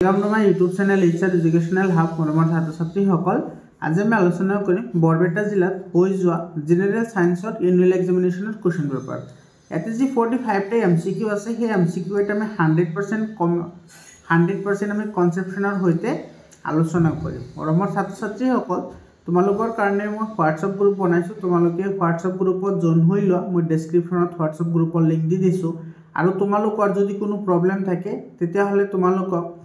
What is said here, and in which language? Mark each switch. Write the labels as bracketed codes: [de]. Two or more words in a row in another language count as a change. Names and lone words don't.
[en] welcome to my YouTube channel Ichha Educational Hub [as] मरমৰ ছাত্ৰ ছাত্ৰীসকল আজি আমি আলোচনা কৰিম বৰপেটা জিলাত হৈ যোৱা জেনেৰেল সায়েন্সৰ [en] annual examination question paper [as] এতে যি 45 টা এমসিকিউ আছে সেই এমসিকিউ এটা আমি 100% আমি কনসেপচনৰ হৈতে আলোচনা কৰিম মৰমৰ ছাত্ৰ ছাত্ৰীসকল তোমালোকৰ কাৰণে মই WhatsApp গ্ৰুপ বনাইছো তোমালোকে WhatsApp গ্ৰুপত জয়েন হৈ লোৱা মই ডেসক্ৰিপচনত WhatsApp গ্ৰুপৰ লিংক দি দিছো আৰু তোমালোকৰ যদি কোনো প্ৰবলেম থাকে তেতিয়া হলে তোমালোকক